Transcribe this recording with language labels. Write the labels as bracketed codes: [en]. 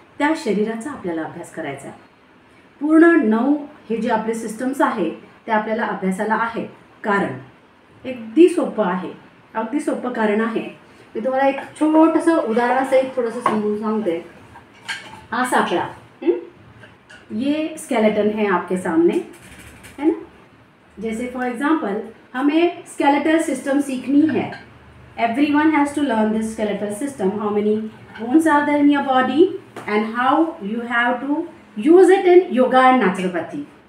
[mr] त्या शरीराचा आपल्याला अभ्यास करायचा आहे. पूर्ण 9 हे जे आपले सिस्टम्स आहे ते आपल्याला अभ्यासाला आहेत. कारण अगदी सोपं आहे, अगदी सोपं कारण आहे. मी तुम्हाला एक छोटंसं उदाहरणासहित थोडंसं समजून सांगते. हा सापळा, [hi] ये स्केलेटन है आपके सामने, है ना. जैसे [en] for example [hi] हमें स्केलेटल सिस्टम सीखनी है. [en] Everyone has to learn this skeletal system. How many bones are there in your body and how you have to use it in yoga and naturopathy.